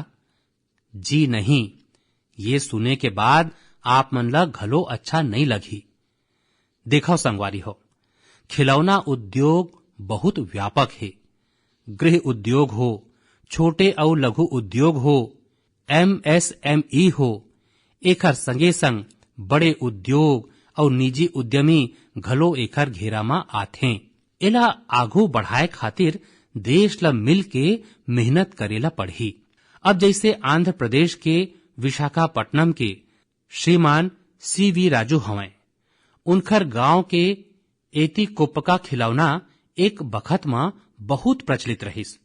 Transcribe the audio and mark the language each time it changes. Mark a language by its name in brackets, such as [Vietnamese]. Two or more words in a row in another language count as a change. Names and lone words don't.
[Chhattisgarhi] जी नहीं। ये सुने के बाद आप मन ला घलो अच्छा नहीं लगी। देखो संगवारी हो, खिलौना उद्योग बहुत व्यापक है। गृह उद्योग हो, छोटे और लघु उद्योग हो, MSME हो, एकर संगे संग बड़े उद्योग और निजी उद्यमी घलो एकर घेरा में आथे। एला आगू बढ़ाए खातिर देश ला मिल के मेहनत करेला पड़ही। अब जैसे आंध्र प्रदेश के विशाखापट्टनम के श्रीमान CV राजू हवैं, उनकर गांव के एती कोपका खिलौना एक बखत में बहुत प्रचलित रहिस।